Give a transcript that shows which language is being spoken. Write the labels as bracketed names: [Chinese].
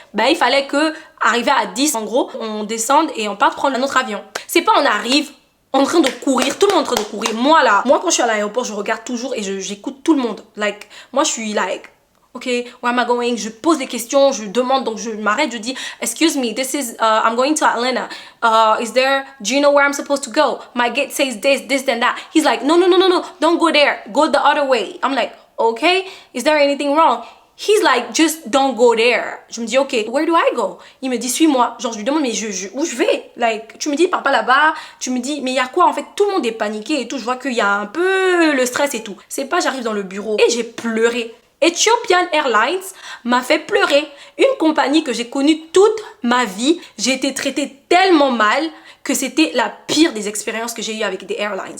[French] Ben il fallait que, arrivé à 10, en gros, on descende et on parte prendre un autre avion. C'est pas on arrive en train de courir, tout le monde en train de courir. Moi quand je suis à l'aéroport, je regarde toujours et j'écoute tout le monde. [English] Like, [French] moi je suis [English] like... Ok, where am I going? [French] Je pose des questions, je demande, donc je m'arrête, je dis, [English] excuse me, this is, I'm going to Atlanta. Do you know where I'm supposed to go? My gate says this, and that. He's like, no, don't go there. Go the other way. I'm like, okay, is there anything wrong? He's like, just don't go there. [French] Je me dis, ok, [English] where do I go? [French] Il me dit, suis-moi. Genre, je lui demande, mais où je vais? Like, tu me dis, pars pas là-bas. Tu me dis, mais il y a quoi? En fait, tout le monde est paniqué et tout. Je vois qu'il y a un peu le stress et tout. C'est pas, j'arrive dans le bureau et j'ai pleuré. Ethiopian Airlines m'a fait pleurer. Une compagnie que j'ai connue toute ma vie. J'ai été traitée tellement mal que c'était la pire des expériences que j'ai eues avec des airlines.